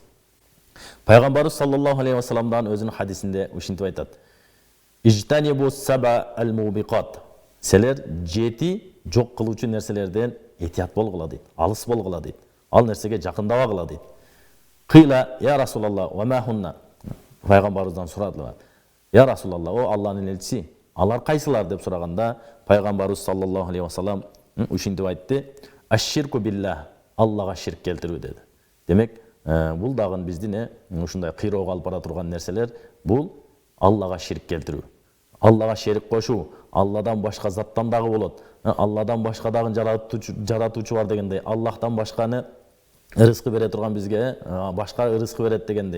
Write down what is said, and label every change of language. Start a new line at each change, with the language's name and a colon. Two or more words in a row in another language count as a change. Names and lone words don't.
Kyrgyz: Пайгамбарыбыз
Arabic: صلى الله عليه وسلم
Kyrgyz: өзүнүн хадисинде ушинтип айтат.
Arabic: اجتنبوا السبع الموبقات.
Kyrgyz: Силер 7 жок кылуучу нерселерден этият болгула дейт, алыс болгула дейт. Ал нерсеге жакындабагыла дейт.
Arabic: قيل يا رسول الله وما هن.
Kyrgyz: Пайгамбарыбыздан сурадылар.
Arabic: يا رسول الله,
Kyrgyz: о Алланын элчиси, алар кайсылар деп сураганда, пайгамбарыбыз
Arabic: صلى الله عليه وسلم
Kyrgyz: ушинтип айтты.
Arabic: الشرك بالله.
Kyrgyz: Аллага ширк келтирүү деди. Демек, бул дагы биздин ушундай кыйроого алып бара турган нерселер, бул Аллага ширк келтирүү. Аллага шерик кошуу, Алладан башка заттан дагы болот. Алладан башка дагы жаратуучу бар дегендей, Аллахтан башканы рызкы бере турган бизге башка рызкы берет дегендей.